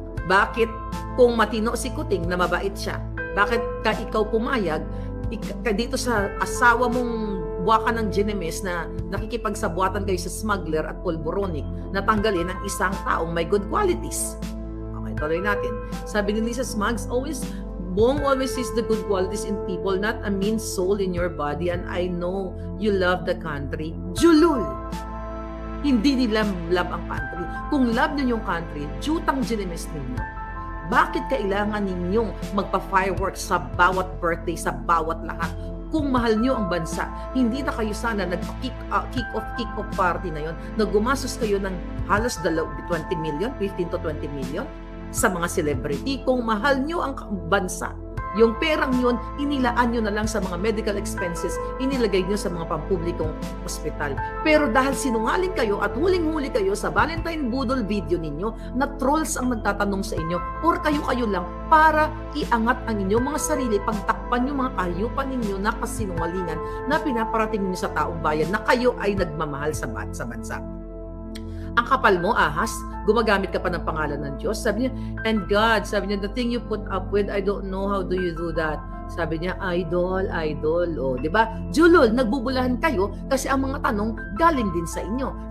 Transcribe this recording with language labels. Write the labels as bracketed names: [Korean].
[Filipino] Bakit kung matino si Kuting na mabait siya, bakit ikaw pumayag dito sa asawa mong buwaka ng Ginemes na nakikipagsabuatan kayo sa smuggler at pulboronic na tanggalin ang isang taong may [English] good qualities? [Filipino] Okay, tuloy natin. Sabi ni [English] Lisa Smugs, Bong always sees the good qualities in people, not a mean soul in your body, and I know you love the country. [Filipino] Julul! Hindi nila love ang country. Kung love ninyo yung country, jutang Ginemes ninyo. Bakit kailangan ninyong magpa-fireworks sa bawat birthday, sa bawat lahat? Kung mahal nyo ang bansa, hindi na kayo sana nag-kick-off party na yon, na gumastos kayo ng halos 20 million, 15 to 20 million sa mga celebrity. Kung mahal nyo ang bansa, yung perang yun, inilaan nyo na lang sa mga medical expenses, inilagay nyo sa mga pampublikong ospital. Pero dahil sinungaling kayo at huling-huli kayo sa Valentine Budol video ninyo, na trolls ang nagtatanong sa inyo, or kayo lang para iangat ang inyong mga sarili, pagtakpan yung mga kahayupan ninyo na kasinungalingan na pinaparating ninyo sa taong bayan na kayo ay nagmamahal sa bansa. Ang kapal mo, Ahas, gumagamit ka pa ng pangalan ng Diyos. Sabi niya, [English] and God, [Filipino] sabi niya, [English] the thing you put up with, I don't know how do you do that. [Filipino] Sabi niya, idol. O, di ba? Julol, nagbubulahan kayo kasi ang mga tanong galing din sa inyo.